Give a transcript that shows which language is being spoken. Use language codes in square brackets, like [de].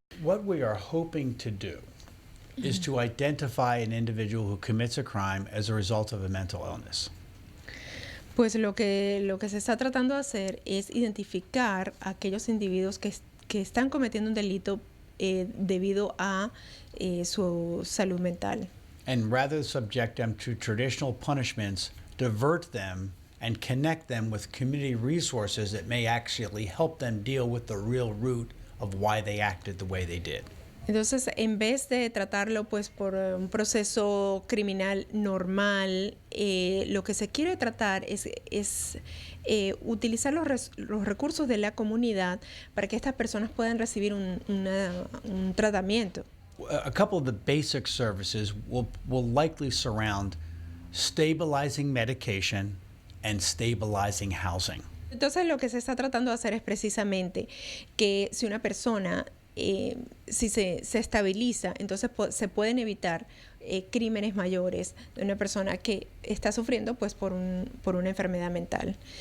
[en] What we are hoping to do is to identify an individual who commits a crime as a result of a mental illness. [es] Pues lo que se está tratando de hacer es identificar a aquellos individuos que están cometiendo un delito debido a su salud mental. [en] And rather than subject them to traditional punishments, divert them and connect them with community resources that may actually help them deal with the real root of why they acted the way they did. [es] Entonces, en vez de tratarlo pues por un proceso criminal normal, lo que se quiere tratar es utilizar los recursos de la comunidad para que estas personas puedan recibir un tratamiento. [en] A couple of the basic services will likely surround stabilizing medication and stabilizing housing. [es] Entonces, lo que se está tratando de hacer es precisamente que si una persona si se estabiliza, entonces se pueden evitar crímenes mayores de una persona que está sufriendo pues por una enfermedad mental.